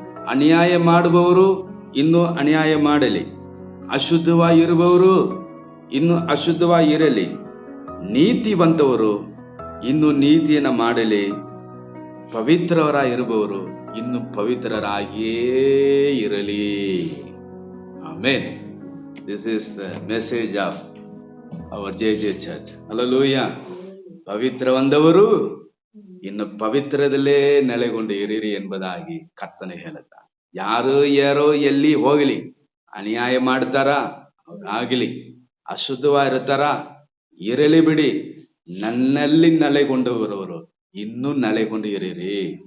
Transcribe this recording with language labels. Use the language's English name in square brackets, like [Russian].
[Kannada] ಅನ್ಯಾಯ ಮಾಡುವವರು ಇನ್ನು ಅನ್ಯಾಯ ಮಾಡಲಿ, ಅಶುದ್ಧವಾಗಿರುವವರು ಇನ್ನು ಅಶುದ್ಧವಾಗಿರಲಿ, ನೀತಿವಂತವರು ಇನ್ನು ನೀತಿಯನ್ನ ಮಾಡಲಿ, ಪವಿತ್ರರಾಗಿರುವವರು ಇನ್ನು ಪವಿತ್ರರಾಗಿಯೇ ಇರಲಿ. Amen. [English] This is the message of our JJ Church. Hallelujah. [Kannada] ಪವಿತ್ರವಂದವರು ಇನ್ನು ಪವಿತ್ರದಲ್ಲೇ ನೆಲೆಗೊಂಡು ಇರಿರಿ ಎಂಬುದಾಗಿ ಕರ್ತನೆ ಹೇಳುತ್ತಾರೆ. ಯಾರೋ ಎಲ್ಲಿ ಹೋಗಲಿ, ಅನ್ಯಾಯ ಮಾಡ್ತಾರ ಆಗಲಿ, ಅಶುದ್ಧವಾಗಿರ್ತಾರ ಇರಲಿ ಬಿಡಿ, ನನ್ನಲ್ಲಿ ನೆಲೆಗೊಂಡವರು ಇನ್ನೂ ನೆಲೆಗೊಂಡು ಇರಿರಿ.